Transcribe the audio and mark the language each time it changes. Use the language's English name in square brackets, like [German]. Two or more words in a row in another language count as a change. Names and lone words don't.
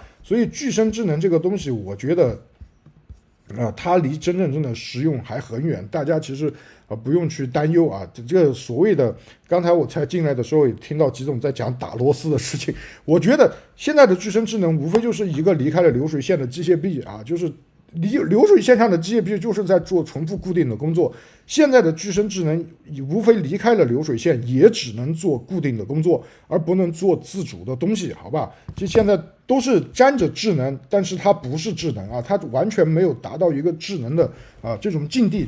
[Chinese] 所以具身智能這個東西，我覺得它離真的實用還很遠，大家其實不用去擔憂啊。這個所謂的，剛才我才進來的時候也聽到吉總在講打螺絲的事情，我覺得現在的具身智能無非就是一個離開了流水線的機械臂啊，就是流水線上的機械臂就是在做重複固定的工作，現在的具身智能無非離開了流水線，也只能做固定的工作，而不能做自主的東西，好吧？就現在都是沾着智能，但是它不是智能啊，它完全没有達到一个智能的這種境地。